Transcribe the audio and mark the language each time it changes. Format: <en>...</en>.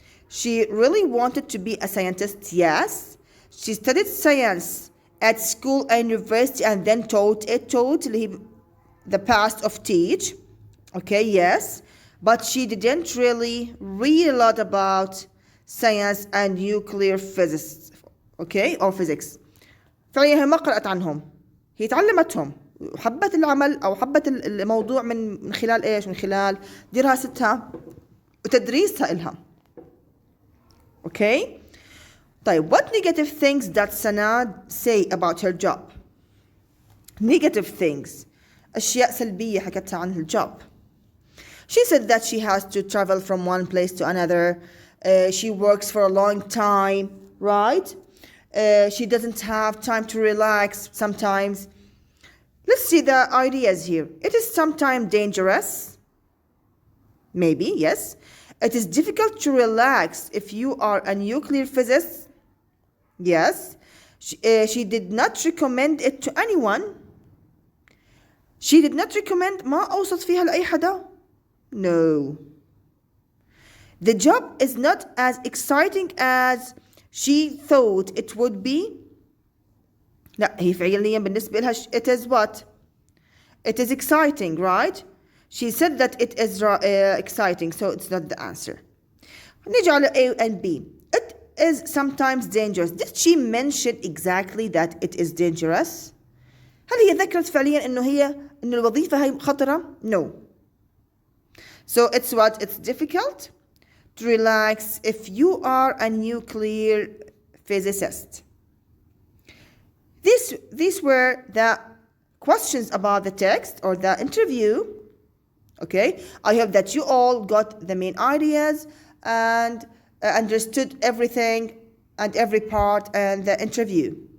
<en>She really wanted to be a scientist, yes. She studied science at school and university and then taught the past of teach, okay, yes. But she didn't really read a lot about science and nuclear physics, okay, or physics.</en> <ar>فعليا هي ما قرأت عنهم، هي تعلمتهم وحبت العمل أو حبت الموضوع من خلال إيش؟ من خلال دراستها وتدريسها إلها.</ar> <en>Okay.</en> <ar>طيب,</ar> <en>what negative things does Sana say about her job? Negative things.</en> <ar>أشياء سلبية حكتها عن الجوب.</ar> <en>She said that she has to travel from one place to another. She works for a long time, right? She doesn't have time to relax sometimes. Let's see the ideas here. It is sometimes dangerous. Maybe, yes. It is difficult to relax if you are a nuclear physicist. Yes. She did not recommend it to anyone. She did not recommend</en> <ar>ما أوصت فيها لأي حدا.</ar> <en>No. The job is not as exciting as she thought it would be.</en> <ar>لا, هي فعليا بالنسبة لها</ar> <en>it is what? It is exciting, right? She said that it is exciting, so it's not the answer.</en> <ar>نيجي على</ar> <en>A and B. It is sometimes dangerous. Did she mention exactly that it is dangerous?</en> <ar>هل هي ذكرت فعليا إنه الوظيفة هي خطرة؟</ar> <en>No. So it's what? It's difficult to relax if you are a nuclear physicist. These were the questions about the text or the interview. Okay, I hope that you all got the main ideas and understood everything and every part in the interview.</en>